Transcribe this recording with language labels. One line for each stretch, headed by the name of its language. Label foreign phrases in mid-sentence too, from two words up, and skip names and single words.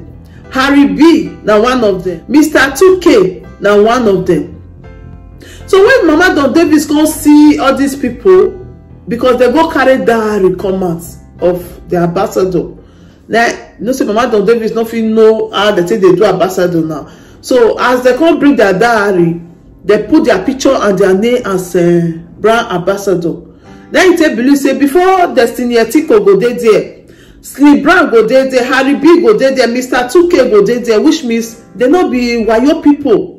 Nigerian Pidgin: Harry B na one of them. Mr. 2K na one of them. So when Mama Don Davis come see all these people, because they go carry diary come out of the ambassador. Now, you know, say Mama Don Davis no fit know how they take they do ambassador now. So as they come bring their diary, they put their picture and their name as brand ambassador. Then you take believe say before Destiny Etiko go there, Slim Brown go there, Harry B go there, Mr. 2K go there, which means they not be wayo people.